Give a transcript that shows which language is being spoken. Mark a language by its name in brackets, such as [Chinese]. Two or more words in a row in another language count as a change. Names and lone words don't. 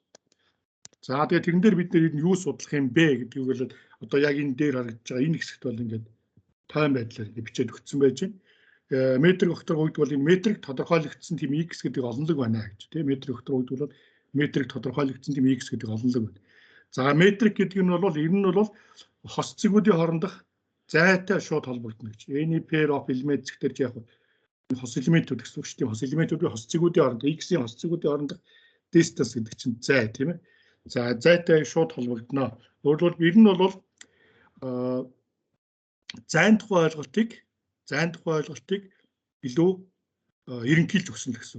[Mongolian] За тэгээд тэрэн дээр бид нэр юу судлах юм бэ гэдгийг бол одоо яг энэ дээр харагдаж байгаа энэ хэсэгт бол ингээд тайм байдлаар бичээд өгсөн байж байна. Метрик огторгуу гэдэг бол энэ метрик тодорхойлогдсон тийм x гэдэг олонлог байна гэж. Тийм метрик огторгуу гэдэг бол метрик тодорхойлогдсон тийм x гэдэг олонлог байна. За метрик гэдэг нь бол энэ нь бол хос цэгүүдийн хоорондох зайтай шууд холбогдно гэж. [English] Any pair of elements [Mongolian] гэдэг яг хос элементүүд гэсэн үг шүү дээ. Хос элементүүдийн хос цэгүүдийн хоорондох x-ийн хос цэгүүдийн хоорондох distance гэдэг чинь зай тийм ээ. За зайтай шууд холбогдно. Өөрөлд ер нь бол зайн тухай ойлголтыг илүү ерөнхийлж өгсөн гэсэн.